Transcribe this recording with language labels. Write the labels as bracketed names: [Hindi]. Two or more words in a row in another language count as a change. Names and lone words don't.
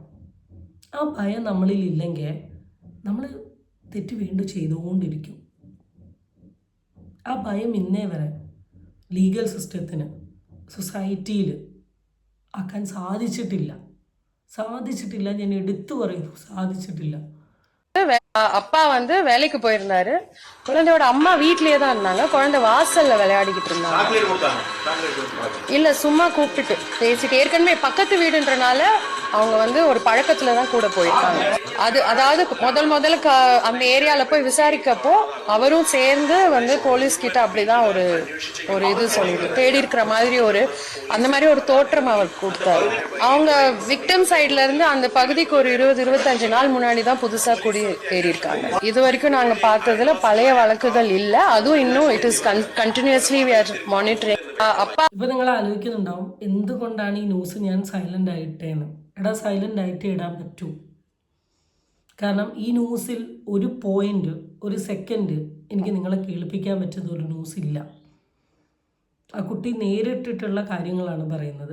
[Malayalam] ആ ഭയം നമ്മളിൽ ഇല്ലെങ്കിൽ നമ്മൾ തെറ്റ് വീണ്ടും ചെയ്തുകൊണ്ടിരിക്കും. ആ ഭയം ഇന്നേ വരെ [English] legal system, [Malayalam] സൊസൈറ്റിയിൽ ആക്കാൻ സാധിച്ചിട്ടില്ല. ഞാൻ എടുത്തു പറയുന്നു, സാധിച്ചിട്ടില്ല. [Tamil] அப்பா வேலைக்கு போயிருந்தாரு. குழந்தையோட அம்மா வீட்லயே தான் இருந்தாங்க. குழந்தை வாசல்ல விளையாடிக்கிட்டு இருந்தாங்க. இல்ல சும்மா கூப்பிட்டுட்டு பேசிட்டு, ஏற்கனவே பக்கத்து வீடுன்றனால அவங்க ஒரு பழக்கத்துல தான் கூட போயிருக்காங்க. அதாவது முதல்ல அந்த ஏரியால போய் விசாரிக்கப்போ அவரும் சேர்ந்து போலீஸ் கிட்ட அப்படிதான் ஒரு இது சொல்லிட்டு தேடி இருக்கிற மாதிரி அந்த மாதிரி ஒரு தோற்றம் அவர் கொடுத்தாரு. அவங்க விக்டிம் சைட்ல இருந்து அந்த பகுதிக்கு ஒரு 20-25 நாள் முன்னாடி தான் புதுசா குடி ஏறி இருக்காங்க. இது வரைக்கும் நாங்க பார்த்ததுல பழைய வழக்குகள் இல்ல. [English] அதுவும் இன்னும் it is continuously we are monitoring. [Malayalam] ഇപ്പൊ നിങ്ങൾ ആലോചിക്കുന്നുണ്ടാവും എന്തുകൊണ്ടാണ് ഈ ന്യൂസ് ഞാൻ സൈലന്റ് ആയിട്ടേന്ന്. എടാ, സൈലന്റ് ആയിട്ട് ഇടാൻ പറ്റൂ. കാരണം ഈ ന്യൂസിൽ ഒരു പോയിന്റ്, ഒരു സെക്കൻഡ് എനിക്ക് നിങ്ങളെ കേൾപ്പിക്കാൻ പറ്റുന്ന ഒരു ന്യൂസ് ഇല്ല. ആ കുട്ടി നേരിട്ടിട്ടുള്ള കാര്യങ്ങളാണ് പറയുന്നത്.